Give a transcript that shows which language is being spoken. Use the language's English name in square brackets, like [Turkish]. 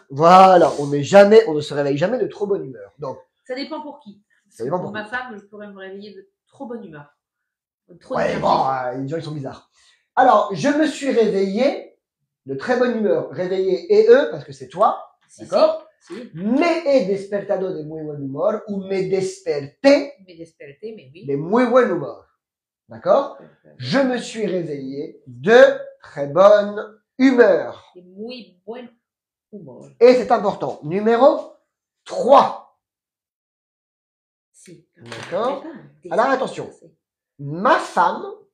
[French] Voilà, on ne se réveille jamais de trop bonne humeur. Donc, ça dépend pour qui. Ça dépend pour ma femme, je pourrais me réveiller de trop bonne humeur. Trop ouais, bon, les gens, ils sont bizarres. Alors, je me suis réveillé de très bonne humeur. Réveillé et eux, parce que c'est toi. [Spanish] Si, [French] d'accord? [Spanish] Si. Me he despertado de muy buen humor ou me desperté [French] mais oui. [Spanish] de muy buen humor. [French] D'accord? Je me suis réveillé de très bonne humeur. [Spanish] De muy buen humor. [French] Et c'est important. Numéro 3. [Spanish] Si. [French] D'accord? Alors attention. Ma femme.